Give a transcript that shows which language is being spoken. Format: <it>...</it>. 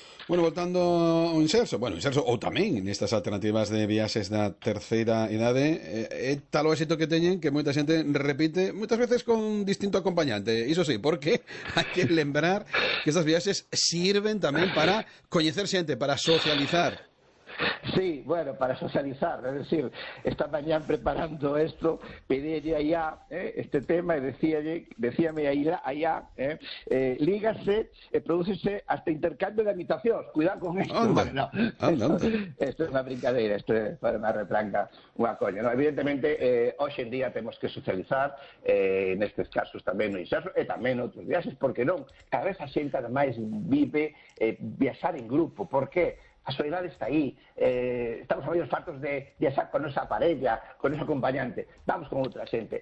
<gl>Bueno, voltando ao inserso, ou tamén nestas alternativas de viaxes da terceira idade, é tal o éxito que teñen que moita xente repite, moitas veces con distinto acompañante, iso sí, porque hai que lembrar que estas viaxes sirven tamén para coñecer xente, para socializar. Sí, bueno, para socializar, es decir, esta mañá preparando esto, pedíalle a IA este tema e decíame a IA, lígase e prodúcese hasta intercambio de habitacións, cuidado con esto. Anda,</gl> <es>bueno, esto es una brincadeira, esto es para una retranca, una coña, ¿no?</es> <gl>Evidentemente, hoxe en día temos que socializar, en estes casos tamén no inserso, e tamén outros viaxes, porque non, cada vez a xente ademais vive viaxar en grupo, ¿por qué? a soledade está aí, estamos a moitos fartos de asar con esa parella, con ese acompañante, vamos con outra xente.</gl>